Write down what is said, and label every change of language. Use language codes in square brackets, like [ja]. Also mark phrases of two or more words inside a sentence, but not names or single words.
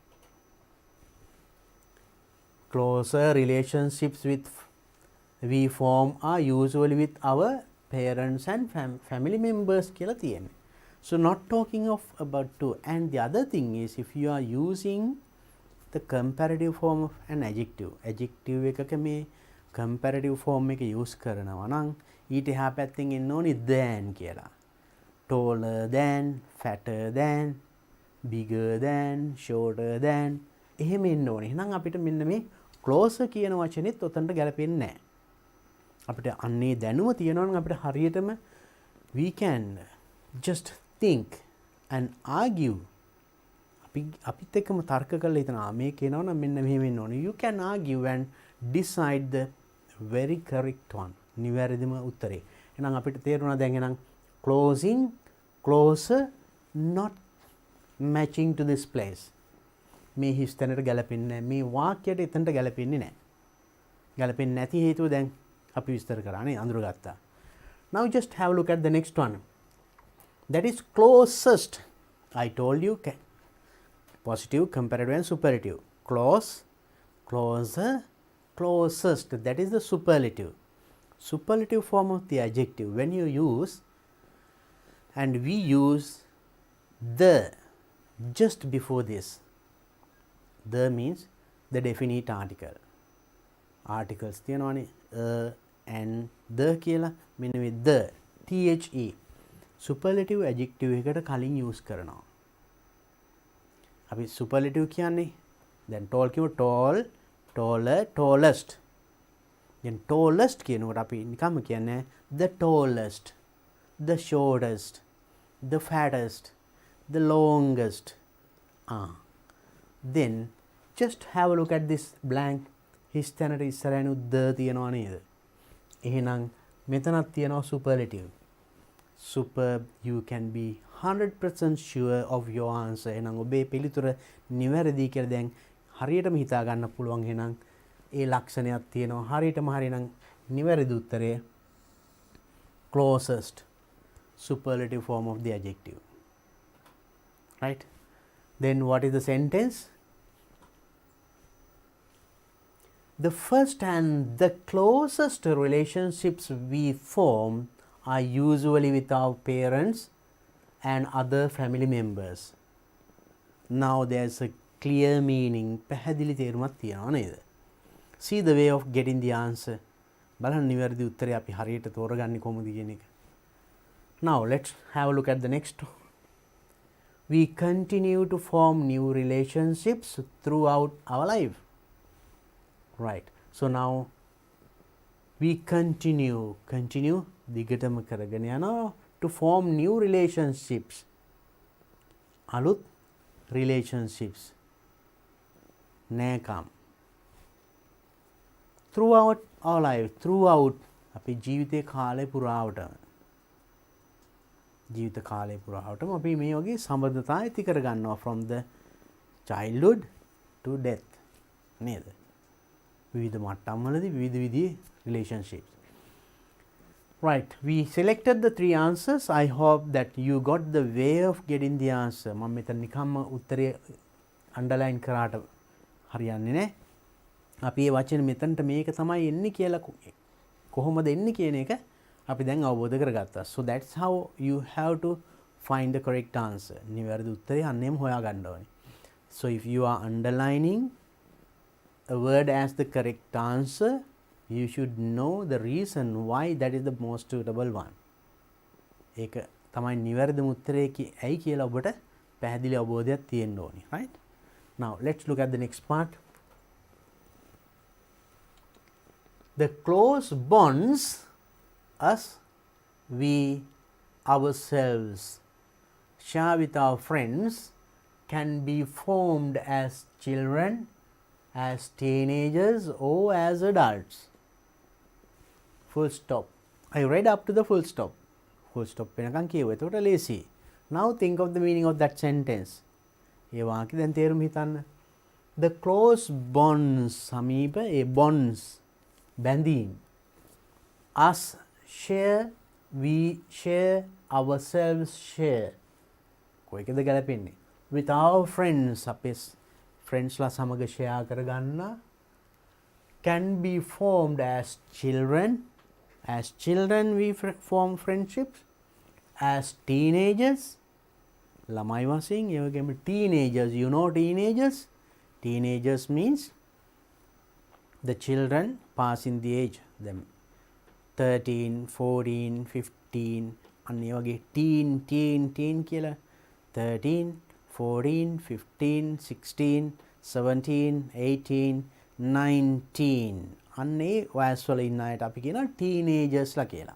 [en] Closer relationships with we form are usually with our parents and family members [si] කියලා තියෙන්නේ. [en] So not talking of about two. And the other thing is if you are using the comparative form of an adjective. [si] Adjective එකක මේ [en] comparative form [si] එක use කරනවා නම් ඊට එහා පැත්තෙන් එන්න ඕනේ than කියලා. [en] Taller than, fatter than, bigger than, shorter than [si] එහෙම එන්න ඕනේ. එහෙනම් අපිට මෙන්න මේ closer කියන වචනේත් උතන්ට ගැලපෙන්නේ නැහැ. අපිට අන්නේ දැනුම තියෙනවා නම් අපිට හරියටම [en] we can just think and argue. [si] අපිත් එක්කම තර්ක කරලා හිතනවා මේ කියනවා නම් මෙන්න මෙහෙම වෙන්න ඕනේ. [en] You can argue and decide the very correct one. [si] නිවැරදිම උත්තරේ. එහෙනම් අපිට තේරුණා දැන් එහෙනම් [en] closing, closer, not matching to this place. [si] මේ හිස්තැනට ගැලපෙන්නේ නැහැ. මේ වාක්‍යයට එතනට ගැලපෙන්නේ නැහැ. ගැලපෙන්නේ නැති හේතුව දැන් අපි විස්තර කරානේ අඳුරගත්තා. [en] Now just have a look at the next one. That is closest. I told you positive, comparative and superlative. Close, closer, closest. That is the superlative. Superlative form of the adjective. When you use, and we use the just before this. The means the definite article. [si] Articles තියනවානේ [en] and the [si] කියලා මෙන්න මේ [en] the the superlative adjective [si] එකට කලින් use කරනවා. අපි superlative කියන්නේ දැන් tall කියව [en] tall, taller, tallest. [si] දැන් tallest කියනකොට අපි නිකම්ම කියන්නේ [en] the tallest, the shortest, the fattest, the longest. Then just have a look at this blank. [si] හිස්තැනට ඉස්සරහනුත් ද තියෙනවා නේද? එහෙනම් මෙතනත් තියෙනවා superlative. [en] Superb, you can be 100% sure of your answer. [si] එහෙනම් ඔබේ පිළිතුර නිවැරදි කියලා දැන් හරියටම හිතා ගන්න පුළුවන්. එහෙනම් ඒ ලක්ෂණයක් තියෙනවා. හරියටම හරිනම් නිවැරදි උත්තරය [en] closest, superlative form of the adjective. Right? Then what is the sentence? The first and the closest relationships we form are usually with our parents and other family members. Now there's a clear meaning. [si] පැහැදිලි තේරුමක් තියෙනවා නේද? [en] See the way of getting the answer. [si] බලන්න නිවැරදි උත්තරය අපි හරියට තෝරගන්නේ කොහොමද කියන එක. [en] Now let's have a look at the next. We continue to form new relationships throughout our life. Right. So now we continue [si] දිගටම කරගෙන යනවා [en] to form new relationships. [si] අලුත් relationships. නෑකම්. [en] Throughout our life. [si] Throughout අපි ජීවිතේ කාලය පුරාවටම. ජීවිත කාලය පුරාවටම අපි මේ වගේ සම්බන්ධතා ඇති කරගන්නවා [en] from the childhood to death. [si] නේද? විවිධ මට්ටම්වලදී විවිධ විදිහේ relationships. [en] Right, we selected the three answers. I hope that you got the way of getting the answer. [si] මම මෙතන නිකම්ම උත්තරය underline කරාට හරියන්නේ නැහැ. අපි මේ වචන මෙතනට මේක තමයි එන්නේ කියලා කොහොමද එන්නේ කියන එක අපි දැන් අවබෝධ කරගත්තා. [en] So that's how you have to find the correct answer. [si] නිවැරදි උත්තරය අන්නේම හොයාගන්න ඕනේ. [en] So if you are underlining a word as the correct answer, you should know the reason why that is the most suitable one. [si] ඒක තමයි නිවැරදිම උත්තරය ඇයි කියලා ඔබට පැහැදිලි අවබෝධයක් තියෙන්න ඕනේ. [en] Right? Now let's look at the next part. The close bonds us, we ourselves share with our friends can be formed as children, as teenagers or as adults. Full stop. I read up to the full stop. Full stop [si] වෙනකන් කියුවා. එතකොට ලේසි. [en] Now think of the meaning of that sentence. [si] ඒ වාක්‍ය දැන් තේරුම් හිතන්න. [en] The close bonds [si] සමීප ඒ [en] bonds බැඳීම්. Us share, we share, ourselves share. [si] කොයිකද ගැලපෙන්නේ? [en] With our friends අපේ friends [si] ලා සමග [en] share කරගන්න can be formed as children. As children we form friendships. As teenagers [si] ළමයි වශයෙන් ඒ වගේම [en] teenagers, you know teenagers. Teenagers means the children passing the age, them [si] 13, 14, 15 අන්න ඒ වගේ teen කියලා 13, 14, 15, 16, 17, 18, 19 අන්න ඒ වයස්වල ඉන්න අයට අපි කියනවා teenagers ලා කියලා.